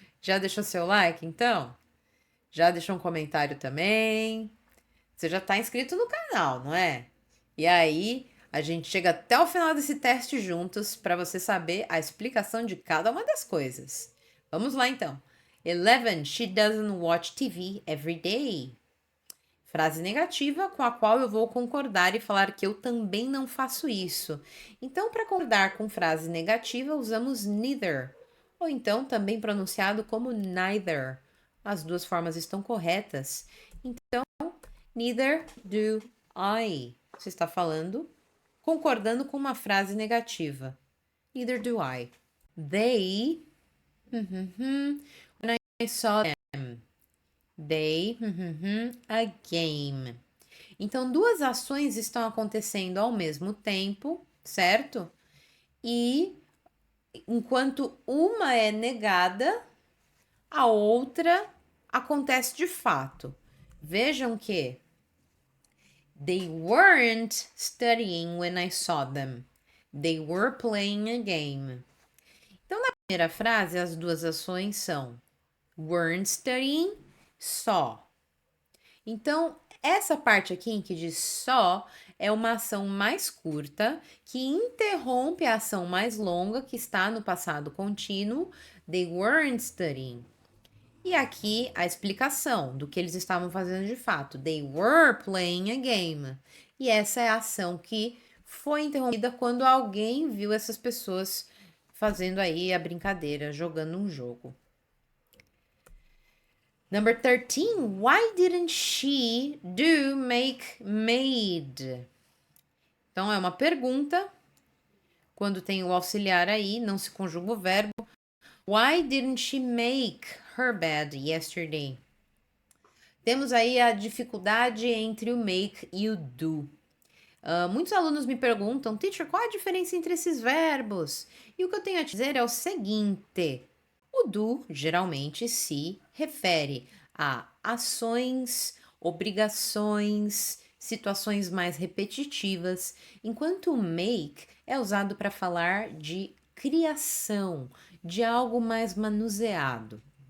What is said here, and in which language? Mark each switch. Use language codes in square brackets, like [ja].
[pt] Já deixou seu like, então? Já deixou um comentário também? Você já está inscrito no canal, não é? E aí, a gente chega até o final desse teste juntos para você saber a explicação de cada uma das coisas. Vamos lá então. 11. [en] She doesn't watch TV every day. [pt] Frase negativa com a qual eu vou concordar e falar que eu também não faço isso. Então, para concordar com frase negativa, usamos neither, ou então também pronunciado como neither. As duas formas estão corretas. Então, [en] neither do I. [pt] Você está falando concordando com uma frase negativa. [en] Neither do I. They, when I saw them, they, a game. [pt] Então, duas ações estão acontecendo ao mesmo tempo, certo? E enquanto uma é negada, a outra acontece de fato. Vejam que [en] they weren't studying when I saw them. They were playing a game. [pt] Então, na primeira frase, as duas ações são weren't studying, saw. Então, essa parte aqui em que diz só é uma ação mais curta que interrompe a ação mais longa que está no passado contínuo. [en] They weren't studying. [pt] E aqui a explicação do que eles estavam fazendo de fato. [en] They were playing a game. [pt] E essa é a ação que foi interrompida quando alguém viu essas pessoas fazendo aí a brincadeira, jogando um jogo. [en] Number 13, why didn't she do make made? [pt] Então é uma pergunta. Quando tem o auxiliar aí, não se conjuga o verbo. [en] Why didn't she make her bed yesterday? [pt] Temos aí a dificuldade entre o make e o do. Muitos alunos me perguntam, teacher, qual a diferença entre esses verbos? E o que eu tenho a dizer é o seguinte: o do geralmente se refere a ações, obrigações, situações mais repetitivas, enquanto o make é usado para falar de criação, de algo mais manuseado.